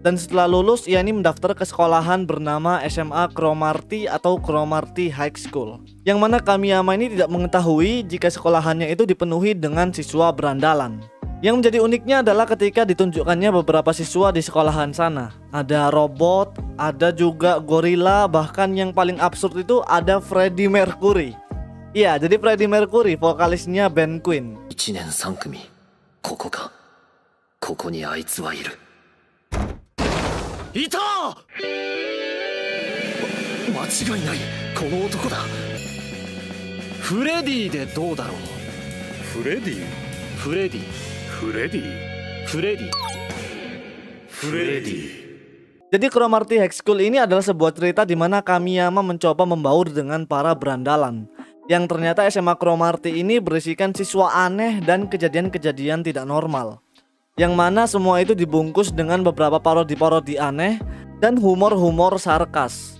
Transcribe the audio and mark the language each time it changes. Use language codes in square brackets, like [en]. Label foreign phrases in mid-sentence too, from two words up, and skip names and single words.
[id] Dan setelah lulus ia ini mendaftar ke sekolahan bernama SMA Cromartie atau Cromartie High School, yang mana Kamiyama ini tidak mengetahui jika sekolahannya itu dipenuhi dengan siswa berandalan. Yang menjadi uniknya adalah ketika ditunjukkannya beberapa siswa di sekolahan sana. Ada robot, ada juga gorila, bahkan yang paling absurd itu ada Freddie Mercury. Iya, jadi Freddie Mercury, vokalisnya band Queen. [ja] 1年3組ここかここにあいつはいるいた間違いないこの男だフレディでどうだろうフレディフレディフレディフレディフレディ [id] Jadi Cromartie High School ini adalah sebuah cerita di mana Kamiyama mencoba membaur dengan para berandalan. Yang ternyata SMA Cromartie ini berisikan siswa aneh dan kejadian-kejadian tidak normal. Yang mana semua itu dibungkus dengan beberapa parodi-parodi aneh dan humor-humor sarkas.